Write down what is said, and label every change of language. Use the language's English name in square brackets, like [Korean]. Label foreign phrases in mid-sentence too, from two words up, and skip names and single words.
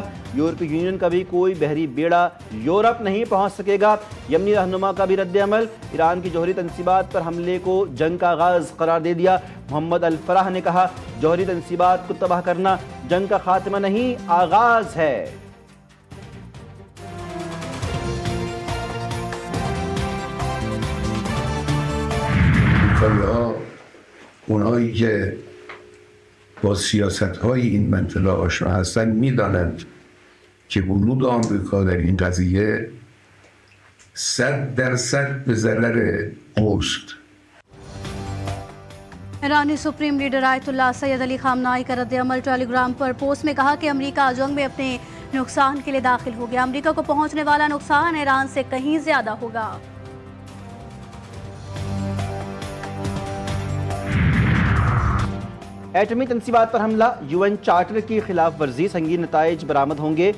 [Urdu] یورپی یونین کا بھی کوئی بحری بیڑا یورپ نہیں پہنچ سکے گا۔ یمنی رہنما کا بھی رد عمل، ایران کی جوہری تنصیبات پر حملے کو جنگ کا آغاز قرار دے دیا۔ محمد الفرح نے کہا جوہری تنصیبات کو تباہ کرنا جنگ کا خاتمہ نہیں، آغاز ہے۔ [Persian] اونایی که با سیاست‌های این منطقه آشنا هستند می‌دانند که ورود آمریکا در این قضیه 100% به ضرر اوست. [Urdu] ایرانی سپریم لیڈر آیت اللہ سید علی خامنہئی کا رد عمل ٹیلی گرام پر پوسٹ میں کہا کہ امریکہ جنگ میں اپنے نقصان کے لیے داخل ہو گیا۔ امریکہ کو پہنچنے والا نقصان ایران سے کہیں زیادہ ہوگا۔ ایٹمی تنصیبات پر حملہ، UN چارٹر کی خلاف ورزی، سنگین نتائج برآمد ہوں گے۔